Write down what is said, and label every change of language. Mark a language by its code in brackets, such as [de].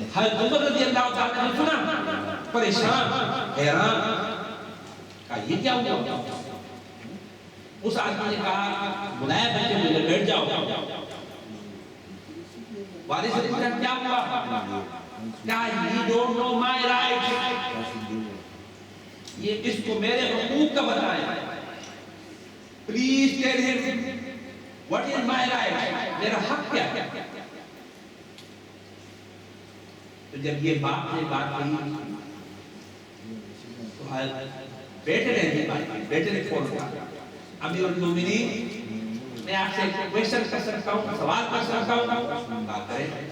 [ur] حضرت عمر رضی اللہ تعالیٰ نے سنا، پریشان حیران، کہا یہ کیا ہوا؟ اس آدمی نے کہا بلایا بچے مجھے بیٹھ جاؤ. والد سے پوچھا کیا ہوا؟ کہا [en] you don't know my rights. [ur] یہ اس کو میرے حقوق کا بتائیں. [en] Please tell him what is my right. [ur] میرا حق کیا ہے؟ تو جب یہ باپ نے بات کہی تو بیٹے نے فون کیا امیر المومنین میں آپ سے کوئسچن کر سکتا ہوں، سوال کر سکتا ہوں؟ بات کریں.